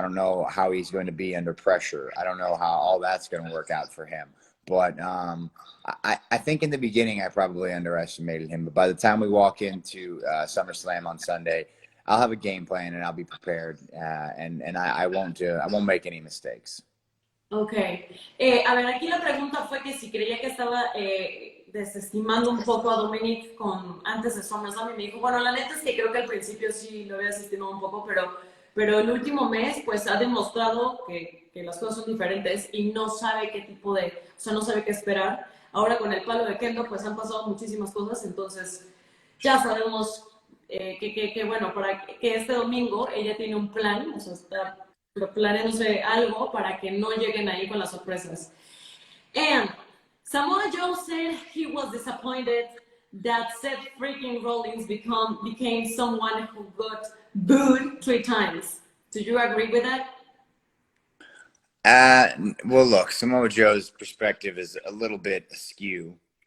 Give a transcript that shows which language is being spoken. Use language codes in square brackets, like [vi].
[en] I don't know how he's going to be under pressure. I don't know how all that's going to work out for him. But I think in the beginning I probably underestimated him. But by the time we walk into SummerSlam on Sunday, I'll have a game plan and I'll be prepared, and I won't make any mistakes. Ok. [es] A ver, aquí la pregunta fue que si creía que estaba desestimando un poco a Dominic antes de SummerSlam y me dijo, bueno, la neta es que creo que al principio sí lo había desestimado un poco, pero el último mes pues ha demostrado que las cosas son diferentes y no sabe qué tipo de, o sea, no sabe qué esperar. Ahora con el palo de Kendo pues han pasado muchísimas cosas, entonces ya sabemos bueno, para que este domingo ella tiene un plan, o sea, está planeándose algo para que no lleguen ahí con las sorpresas. [en] And Samoa Joe said he was disappointed that Seth freaking Rollins became someone who got booed 3 times. Do you agree with that? Well, look, Samoa Joe's perspective is a little bit askew.